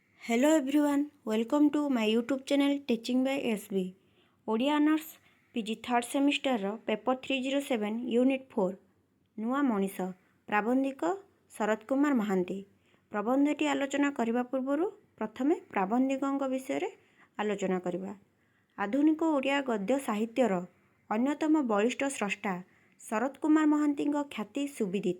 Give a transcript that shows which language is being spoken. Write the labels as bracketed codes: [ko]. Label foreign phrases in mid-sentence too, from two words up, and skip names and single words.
[en] Hello everyone, welcome to my YouTube channel Teaching by SB. [or] ଓଡ଼ିଆ [en] Honours PG Third Semester Paper 307 Unit 4 [or] ନୂଆ ମଣିଷ ପ୍ରାବନ୍ଧିକ ଶରତ କୁମାର ମହାନ୍ତି। ପ୍ରବନ୍ଧଟି ଆଲୋଚନା କରିବା ପୂର୍ବରୁ ପ୍ରଥମେ ପ୍ରାବନ୍ଧିକଙ୍କ ବିଷୟରେ ଆଲୋଚନା କରିବା। ଆଧୁନିକ ଓଡ଼ିଆ ଗଦ୍ୟ ସାହିତ୍ୟର ଅନ୍ୟତମ ବଳିଷ୍ଠ ସ୍ରଷ୍ଟା ଶରତ କୁମାର ମହାନ୍ତିଙ୍କ ଖ୍ୟାତି ସୁବିଦିତ।